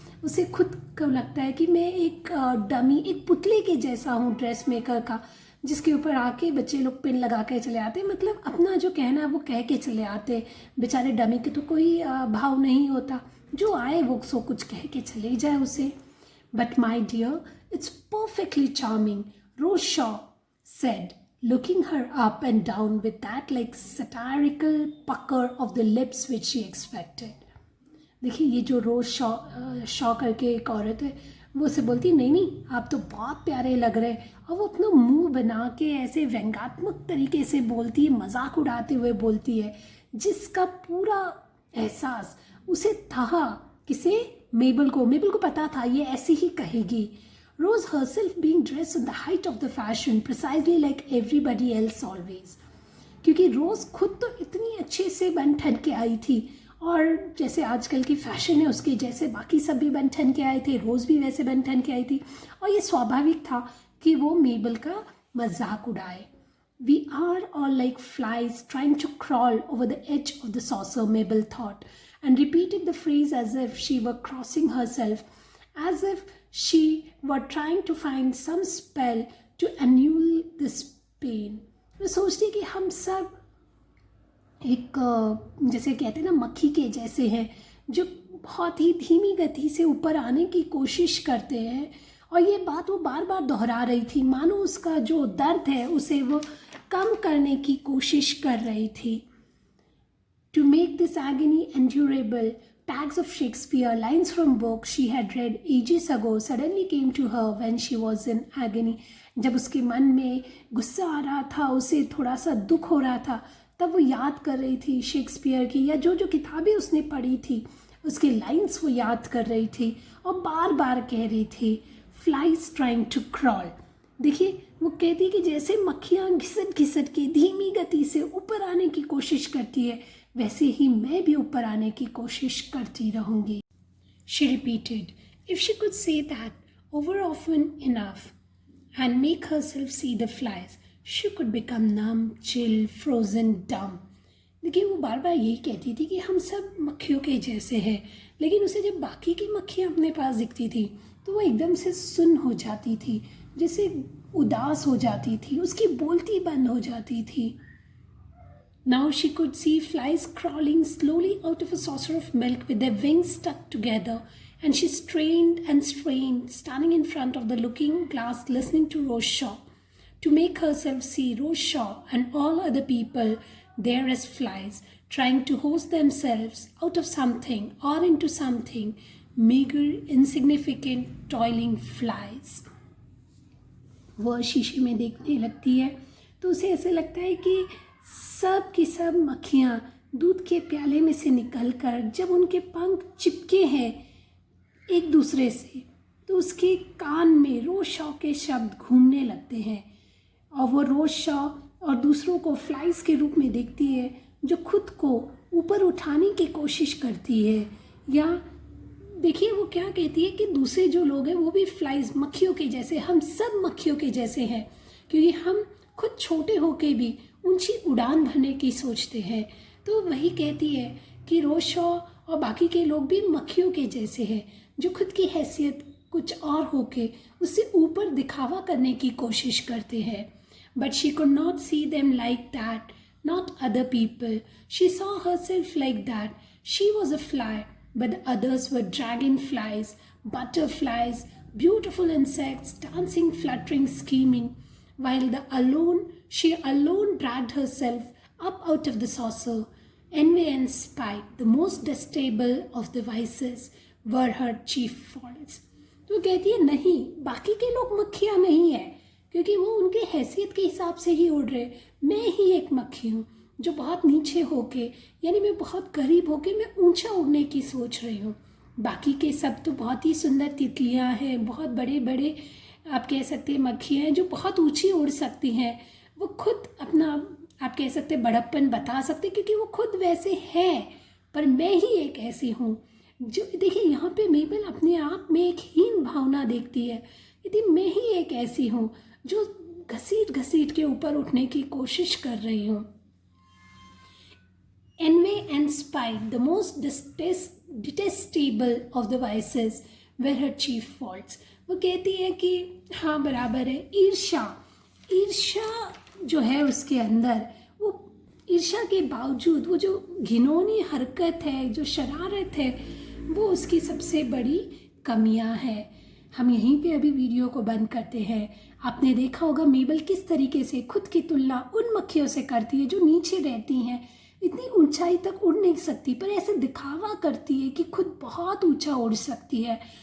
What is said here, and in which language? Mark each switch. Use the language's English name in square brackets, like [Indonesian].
[Hindi] उसे खुद को लगता है कि मैं एक डमी, एक पुतले के जैसा हूँ ड्रेस मेकर का, जिसके ऊपर आके बच्चे लोग पिन लगा के चले आते, मतलब अपना जो कहना है वो कह के चले आते। बेचारे डमी के तो कोई भाव नहीं होता, जो आए वो सो कुछ कह के चले जाए उसे। [English] But my dear, it's perfectly charming, Rose Shaw said, looking her up and down with that like satirical pucker of the lips which she expected. [Hindi] देखिए ये जो रोज शॉ करके एक औरत है, वो उसे बोलती नहीं नहीं आप तो बहुत प्यारे लग रहे, और वो अपना मुंह बना के ऐसे व्यंग्यात्मक तरीके से बोलती है, मजाक उड़ाते हुए बोलती है, जिसका पूरा एहसास उसे था। किसे? मेबल को पता था ये ऐसी ही कहेगी। रोज [English] herself being dressed in the height of the fashion precisely like everybody else always, [Hindi] क्योंकि रोज खुद तो इतनी अच्छे से बन ठन के आई थी, और जैसे आजकल की फैशन है उसके जैसे बाकी सब भी बन ठन के आए थे, रोज भी वैसे बन ठन के आई थी, और ये स्वाभाविक था कि वो मेबल का मजाक उड़ाए। [English] We are all like flies trying to crawl over the edge of the saucer, Mabel thought, and repeated the phrase as if she were crossing herself, as if she were trying to find some spell to annul this pain. [Hindi] मैं सोचती कि हम सब एक जैसे कहते हैं ना मक्खी के जैसे हैं, जो बहुत ही धीमी गति से ऊपर आने की कोशिश करते हैं, और ये बात वो बार बार दोहरा रही थी, मानो उसका जो दर्द है उसे वो कम करने की कोशिश कर रही थी। [English] To make this agony endurable, tags of Shakespeare, lines from books she had read ages ago, suddenly came to her when she was in agony. [Hindi] जब उसके मन में गुस्सा आ रहा था, उसे थोड़ा सा दुख हो रहा था, तब वो याद कर रही थी शेक्सपियर की, या जो जो किताबें उसने पढ़ी थी उसके लाइन्स वो याद कर रही थी, और बार बार कह रही थी [English] Flies trying to crawl. [Hindi] देखिए वो कहती कि जैसे मक्खियाँ घिसट घिसट के धीमी गति से ऊपर आने की कोशिश करती है, वैसे ही मैं भी ऊपर आने की कोशिश करती रहूँगी। [English] She repeated, if she could say that over often enough and make herself see the flies, she could become numb, chill, frozen, dumb. [Hindi] देखिए वो बार बार यही कहती थी कि हम सब मक्खियों के जैसे हैं, लेकिन उसे जब बाकी की मक्खियाँ अपने पास दिखती थी तो वो एकदम से सुन्न हो जाती थी, जैसे उदास हो जाती थी, उसकी बोलती बंद हो जाती थी। [English] Now she could see flies crawling slowly out of a saucer of milk with their wings stuck together, and she strained and strained, standing in front of the looking glass listening to Rose Shaw, to make herself see Rose Shaw and all other people there as flies, trying to hose themselves out of something or into something, meager, insignificant, toiling flies. [Hindi] वह शीशे में देखने लगती है तो उसे ऐसे लगता है कि सब की सब मक्खियाँ दूध के प्याले में से निकलकर जब उनके पंख चिपके हैं एक दूसरे से, तो उसके कान में रोज शॉ के शब्द घूमने लगते हैं, और वो रोज शॉ और दूसरों को फ्लाइज के रूप में देखती है, जो खुद को ऊपर उठाने की कोशिश करती है। या देखिए वो क्या कहती है कि दूसरे जो लोग हैं वो भी फ्लाइज, मक्खियों के जैसे, हम सब मक्खियों के जैसे हैं, क्योंकि हम खुद छोटे होके भी ऊंची उड़ान भरने की सोचते हैं। तो वही कहती है कि रोज शॉ और बाकी के लोग भी मक्खियों के जैसे हैं, जो खुद की हैसियत कुछ और होके उससे ऊपर दिखावा करने की कोशिश करते हैं। [English] But she could not see them like that, not other people. She saw herself like that. She was a fly, but the others were dragonflies, butterflies, beautiful insects, dancing, fluttering, scheming, while she alone dragged herself up out of the saucer. Envy and spite, the most detestable of the vices, were her chief faults. [Hindi] तो कहती है नहीं, बाकी के लोग मक्खियाँ नहीं है, क्योंकि वो उनके हैसियत के हिसाब से ही उड़ रहे, मैं ही एक मक्खी हूँ जो बहुत नीचे होके, यानी मैं बहुत करीब होके मैं ऊंचा उड़ने की सोच रही हूँ। बाकी के सब तो बहुत ही सुंदर तितलियाँ हैं, बहुत बड़े बड़े आप कह सकते हैं मक्खियाँ हैं जो बहुत ऊंची उड़ सकती हैं। वो खुद अपना आप कह सकते हैं बड़प्पन बता सकते क्योंकि वो खुद वैसे हैं, पर मैं ही एक ऐसी हूँ जो, देखिए यहाँ पे मेबल अपने आप में एक हीन भावना देखती है। यदि मैं ही एक ऐसी हूँ जो घसीट घसीट के ऊपर उठने की कोशिश कर रही हूँ। [English] Envy and spite, the most detestable of the vices, were her chief faults. [Hindi] वो कहती है कि हाँ बराबर है। ईर्ष्या, ईर्ष्या जो है उसके अंदर, वो ईर्ष्या के बावजूद वो जो घिनौनी हरकत है, जो शरारत है, वो उसकी सबसे बड़ी कमियां हैं। हम यहीं पे अभी वीडियो को बंद करते हैं। आपने देखा होगा मेबल किस तरीके से खुद की तुलना उन मक्खियों से करती है जो नीचे रहती हैं, इतनी ऊंचाई तक उड़ नहीं सकती, पर ऐसे दिखावा करती है कि खुद बहुत ऊंचा उड़ सकती है।